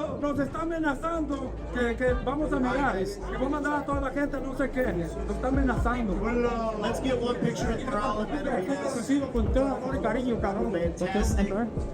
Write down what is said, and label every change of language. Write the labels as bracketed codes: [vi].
[es] Nos está amenazando que vamos a mirar, que vamos a mandar a toda la gente no sé qué. Nos está amenazando. [en] Well, let's get one picture of Morrell and Benavidez. [es] Con todo amor y cariño, cabrón.